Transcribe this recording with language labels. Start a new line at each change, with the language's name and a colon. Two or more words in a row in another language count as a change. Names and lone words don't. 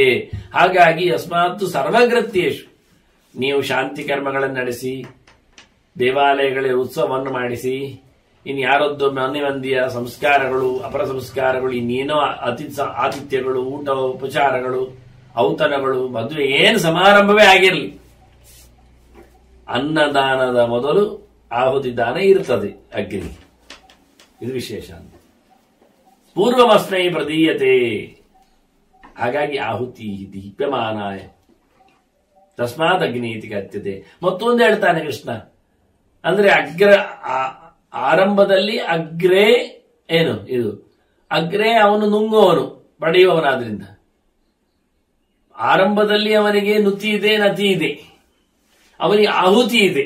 Kannada: ಹಾಗಾಗಿ
Sanskrit: ಅಸ್ಮಾತ್ತು ಸರ್ವಕೃತ್ಯೇಷು,
Kannada: ನೀವು ಶಾಂತಿ ಕರ್ಮಗಳನ್ನು ನಡೆಸಿ, ದೇವಾಲಯಗಳ ಉತ್ಸವವನ್ನು ಮಾಡಿಸಿ, ಇನ್ನು ಯಾರೊದ್ದು ಮನೆಮಂದಿಯ ಸಂಸ್ಕಾರಗಳು, ಅಪರ ಸಂಸ್ಕಾರಗಳು, ಇನ್ನೇನೋ ಆತಿಥ್ಯಗಳು, ಊಟ ಉಪಚಾರಗಳು, ಔತಣಗಳು, ಮದುವೆ ಏನು ಸಮಾರಂಭವೇ ಆಗಿರಲಿ, ಅನ್ನದಾನದ ಮೊದಲು ಆಹುತಿ ದಾನ ಇರ್ತದೆ ಅಗ್ನಿ. ಇದು ವಿಶೇಷ.
Sanskrit: ಪೂರ್ವಮಸ್ಮೈ ಪ್ರದೀಯತೆ. ಹಾಗಾಗಿ ಆಹುತಿ ದೀಪ್ಯಮಾನಾಯ ತಸ್ಮಾತ್ ಅಗ್ನಿ ಇತಿ ಕಥ್ಯತೆ.
Kannada: ಮತ್ತೊಂದು ಹೇಳ್ತಾನೆ ಕೃಷ್ಣ, ಅಂದ್ರೆ ಆರಂಭದಲ್ಲಿ ಅಗ್ರೇ ಏನು ಇದು? ಅಗ್ರೇ ಅವನು ನುಂಗುವವನು, ಪಡೆಯುವವನಾದ್ರಿಂದ ಆರಂಭದಲ್ಲಿ ಅವನಿಗೆ ನುತಿ ಇದೆ, ನತಿ ಇದೆ, ಅವನಿಗೆ ಆಹುತಿ ಇದೆ.